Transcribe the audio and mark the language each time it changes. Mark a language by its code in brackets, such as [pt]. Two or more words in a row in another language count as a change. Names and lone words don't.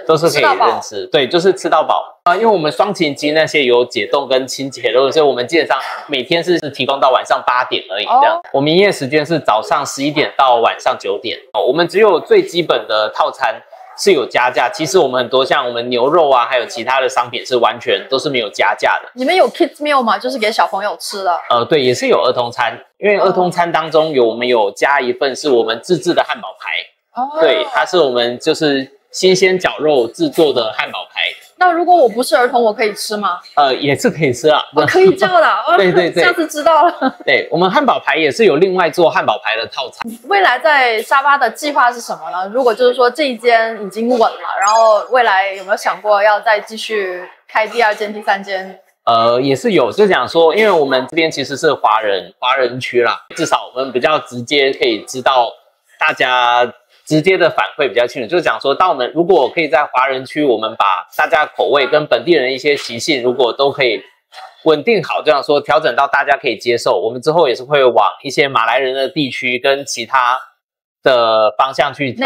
[zh] 都是可以任吃，對，就是吃到飽。因為我們雙麒麟機那些有解凍跟清潔的，所以我們基本上每天是提供到晚上8點而已，這樣。我們營業時間是早上11點到晚上9點。我們只有最基本的套餐是有加價，其實我們很多像我們牛肉啊，還有其他的商品是完全都是沒有加價的。你們有 [en] kids meal [zh] 嗎？就是給小朋友吃的。對，也是有兒童餐，因為兒童餐當中我們有加一份是我們自制的漢堡排。對，它是我們就是新鮮絞肉制作的漢堡排，那如果我不是兒童，我可以吃嗎？也是可以吃啊，可以这樣的。对对对，下次知道了。对，我們漢堡排也是有另外做漢堡排的套餐。未來在沙巴的計劃是什麼呢？如果就是說這一間已經穩了，然後未來有沒有想過要再繼續開第二間、第三間？也是有，就講說，因為我們這邊其實是華人區啦，至少我們比較直接可以知道大家直接的反饋比較清楚，就是講說，當我們如果可以在華人區，我們把大家口味跟本地人的一些習性，如果都可以穩定好，就講說調整到大家可以接受，我們之後也是會往一些馬來人的地區跟其他的方向去調整。